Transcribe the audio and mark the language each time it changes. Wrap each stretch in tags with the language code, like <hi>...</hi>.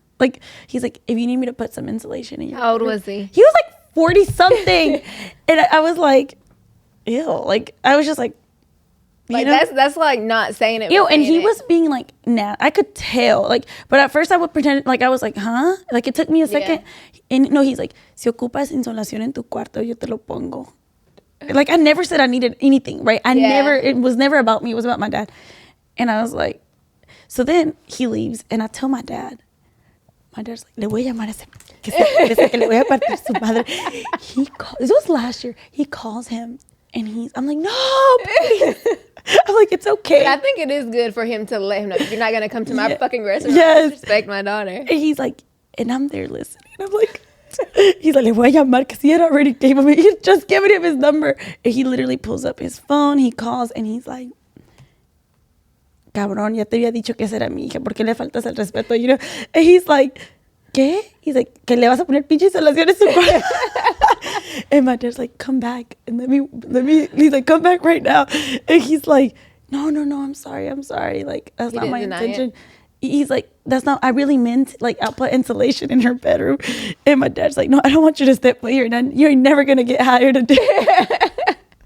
<en>Like, he's like, if you need me to put some insulation in your How old bedroom. was he? He was like 40 something. And I was like, ew. Like, I was just like, like, that's like not saying it. Ew, and he was being like, nah, I could tell. Like, but at first I would pretend, like, I was like, huh? Like, it took me a second. And no, he's like,</en> <es>si ocupas insolación en tu cuarto, yo te lo pongo.</es> <en>Like, I never said I needed anything, right? It was never about me. It was about my dad. And I was like, so then he leaves and I tell my dad. My dad's like,</en> <es>le voy a llamar a ese, que le voy a partir su madre.</es> <en>This was last year. He calls him and I'm like, no, please. I'm like, it's okay. But I think it is good for him to let him know you're not going to come to my fucking restaurant. Respect my daughter. And he's like, and I'm there listening. And I'm like, he's like,</en> <es>le voy a llamar,</es> <en>because he had already gave him, he had just given him his number. And he literally pulls up his phone, he calls, and he's like,</en> <es>cabrón, ya te había dicho que esa era mi hija, ¿por qué le faltas el respeto?</es> <en>You know? And he's like,</en> <es>¿qué?</es> <en>He's like,</en> <es>que le vas a poner pinche insolación en su cuarto.</es> <en>And my dad's like, come back and let me, he's like, come back right now. And he's like, no, I'm sorry. Like, that's not my intention. He's like, that's not, I really meant, like, I'll put insulation in her bedroom. And my dad's like, no, I don't want you to step foot here. You're never going to get hired to do it.</en>